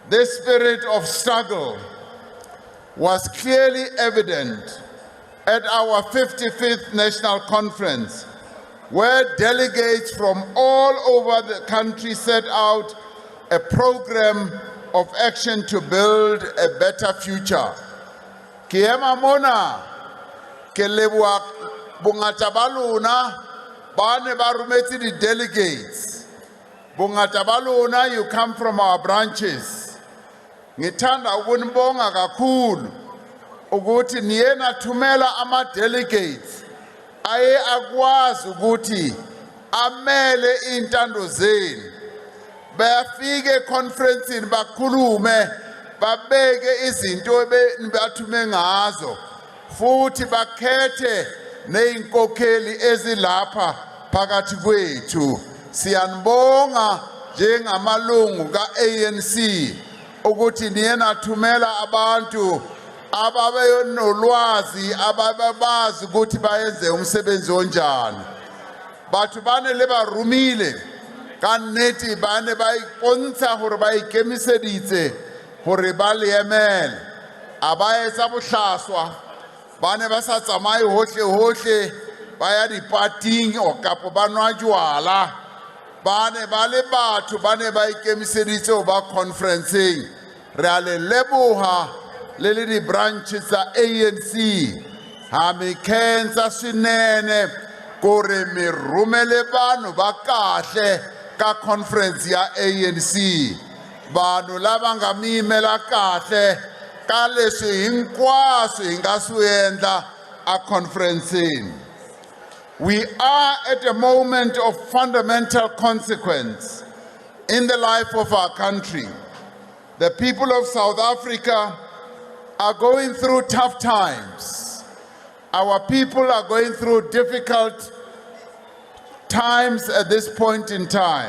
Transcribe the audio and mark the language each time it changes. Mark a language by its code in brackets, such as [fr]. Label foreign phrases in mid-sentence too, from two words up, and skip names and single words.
[en] This spirit of struggle was clearly evident at our 55th National Conference, where delegates from all over the country set out a program of action to build a better future. [st] Ke ema mona, ke leboha bongata ba lona ba ne ba rometse di delegates. Bongata ba lona, [en] you come from our branches. [zu] Ngithanda ukunibonga kakhulu ukuthi niye nathumela ama delegates aye akwazi ukuthi amele intando zenu. Bayafike conference bakhulume babeke izinto ebathume ngazo futhi bakhethe neinkokheli ezilapha phakathi kwethu. Siyanibonga njengamalungu ka-ANC ukuthi niye nathumela abantu ababenolwazi ababazi ukuthi bayenze umsebenzi onjani. [st] Batho bane le ba rumile ka nnete bane ba ipontsha hore ba ikemiseditse hore ba le emele. A ba etsa bohlaswa, bane ba sa tsamaye hohle ba ya dipating o kapo ba nwa jwala. Bane ba le batho bane ba ikemiseditse ho ba conferenceng. Re a le leboha le le di branches tsa ANC [ts] ha mi khensa swinene ku ri mi rhumele vanhu va kahle ka conference ya ANC. Vanhu lava nga mi yimela kahle ka leswi hinkwaswo hi nga swi endla a conferenceni. [en] We are at a moment of fundamental consequence in the life of our country. The people of South Africa are going through tough times. Our people are going through difficult times at this point in time.